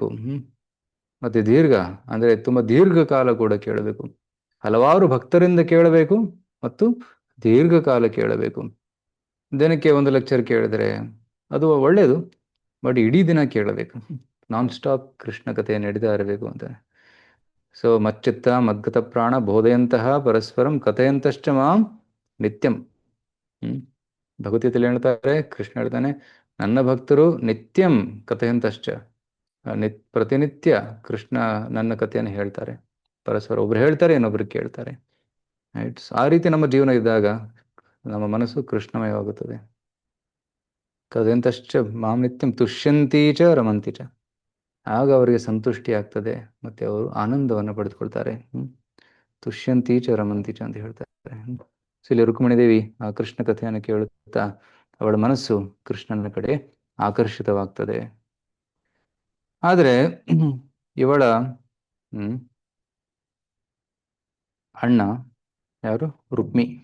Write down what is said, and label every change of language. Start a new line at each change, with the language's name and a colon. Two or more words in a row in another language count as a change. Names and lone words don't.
Kannada: ಮತ್ತೆ ದೀರ್ಘ ಅಂದ್ರೆ ತುಂಬಾ ದೀರ್ಘಕಾಲ ಕೂಡ ಕೇಳಬೇಕು. ಹಲವಾರು ಭಕ್ತರಿಂದ ಕೇಳಬೇಕು ಮತ್ತು ದೀರ್ಘಕಾಲ ಕೇಳಬೇಕು. ದಿನಕ್ಕೆ ಒಂದು ಲೆಕ್ಚರ್ ಕೇಳಿದ್ರೆ ಅದು ಒಳ್ಳೇದು, ಬಟ್ ಇಡೀ ದಿನ ಕೇಳಬೇಕು,
English: non stop
Kannada: ಕೃಷ್ಣ ಕಥೆ ನಡೀತಾ ಇರಬೇಕು ಅಂತ.
Sanskrit: ಸೊ ಮಚ್ಚಿತ್ತ ಮದ್ಗತ ಪ್ರಾಣ ಬೋಧೆಯಂತಹ ಪರಸ್ಪರಂ ಕಥೆಯಂತಶ್ಚ ಮಾಂ ನಿತ್ಯಂ.
Kannada: ಭಗವದ್ಗೀತೆಯಲ್ಲಿ ಹೇಳ್ತಾರೆ, ಕೃಷ್ಣ ಹೇಳ್ತಾನೆ, ನನ್ನ ಭಕ್ತರು
Sanskrit: ನಿತ್ಯಂ ಕಥೆಯಂತಶ್ಚ,
Kannada: ಪ್ರತಿನಿತ್ಯ ಕೃಷ್ಣ ನನ್ನ ಕಥೆಯನ್ನು ಹೇಳ್ತಾರೆ. ಪರಸ್ಪರ ಒಬ್ರು ಹೇಳ್ತಾರೆ, ಇನ್ನೊಬ್ರು ಕೇಳ್ತಾರೆ. ರೈಟ್. ಆ ರೀತಿ ನಮ್ಮ ಜೀವನ ಇದ್ದಾಗ ನಮ್ಮ ಮನಸ್ಸು ಕೃಷ್ಣಮಯವಾಗುತ್ತದೆ.
Sanskrit: ಕಥೆಯಂತಶ್ಚ ಮಾಂ ನಿತ್ಯಂ ತುಷ್ಯಂತಿ ಚ ರಮಂತಿ ಚ.
Kannada: ಆಗ ಅವರಿಗೆ ಸಂತುಷ್ಟಿ ಆಗ್ತದೆ, ಮತ್ತೆ ಅವರು ಆನಂದವನ್ನು ಪಡೆದುಕೊಳ್ತಾರೆ.
Sanskrit: ತುಷ್ಯಂತಿ ಚ ರಮಂತಿ ಚ
Kannada: ಅಂತ ಹೇಳ್ತಾರೆ. ಸೊ ಇಲ್ಲಿ ರುಕ್ಮಿಣಿ ದೇವಿ ಆ ಕೃಷ್ಣ ಕಥೆಯನ್ನು ಕೇಳುತ್ತಾ ಅವಳ ಮನಸ್ಸು ಕೃಷ್ಣನ ಕಡೆ ಆಕರ್ಷಿತವಾಗ್ತದೆ. ಆದರೆ ಇವಳ ಅಣ್ಣ ಯಾರು? ರುಕ್ಮಿ.